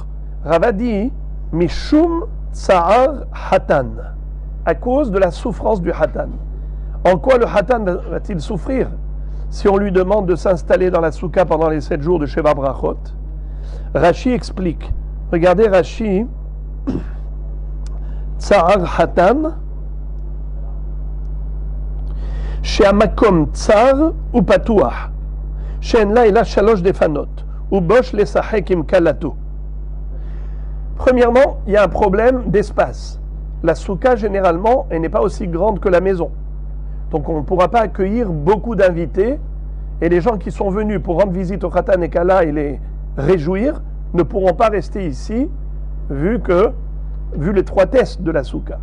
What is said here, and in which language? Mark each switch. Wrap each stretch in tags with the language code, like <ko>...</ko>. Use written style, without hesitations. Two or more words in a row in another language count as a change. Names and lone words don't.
<fr>Rava dit</fr> <he>משום צער חתן,</he> <fr>à cause de la souffrance du Hatan. En quoi le Hatan va-t-il souffrir si on lui demande de s'installer dans la Souka pendant les 7 jours de</fr> <he>שבע ברכות?</he> <fr>Rashi explique. Regardez Rashi.</fr> <he>צער חתן שהמקום צר ופתוח, שאין לה אלא 3 דפנות, ובוש לשחק עם כלתו.</he> <fr>Premièrement, il y a un problème d'espace. La souka, généralement, elle n'est pas aussi grande que la maison. Donc on ne pourra pas accueillir beaucoup d'invités, et les gens qui sont venus pour rendre visite au Hatan et Kala et les réjouir ne pourront pas rester ici, vu l'étroitesse de la souka.</fr>